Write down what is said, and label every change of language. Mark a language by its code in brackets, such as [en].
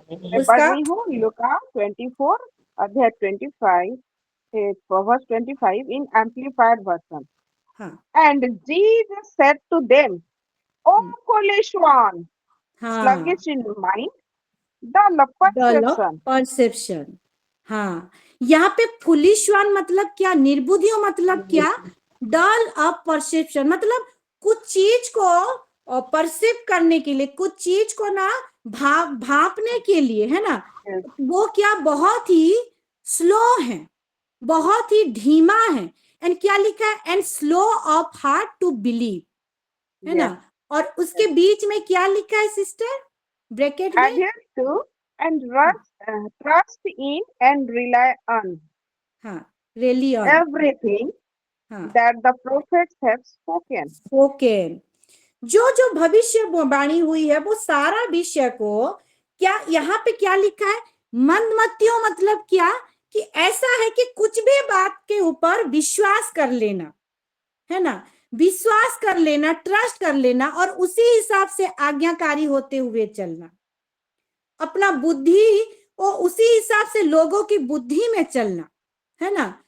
[hi] मैं पढ़ रही हूँ लूका 24 अध्याय 25 [en] verse 25 in amplified version. And Jesus said to them, O foolish one, sluggish in mind, dull of perception. [hi] हाँ, यहाँ पे फुलिश वन मतलब क्या? निर्बुद्धियों मतलब क्या? [en] dull of perception [hi] मतलब कुछ चीज को और परसिव करने के लिए, कुछ चीज को ना भापने के लिए, है ना, वो क्या बहुत ही स्लो है, बहुत ही धीमा है। एंड क्या लिखा है, [en] and slow of heart to believe, [hi] है ना। और उसके बीच में क्या लिखा है सिस्टर, ब्रैकेट में, [en] adhere to and trust in and rely on [hi] हाँ, रेली ऑन, [en] everything हाँ, that the prophets have spoken. Okay. [hi] जो जो भविष्य वाणी हुई है वो सारा विषय को, क्या यहाँ पे क्या लिखा है, मंदमतियों, मतलब क्या, कि ऐसा है कि कुछ भी बात के ऊपर विश्वास कर लेना, है ना, विश्वास कर लेना, ट्रस्ट कर लेना, और उसी हिसाब से आज्ञाकारी होते हुए चलना, अपना बुद्धि और उसी हिसाब से लोगों की बुद्धि में चलना, है ना।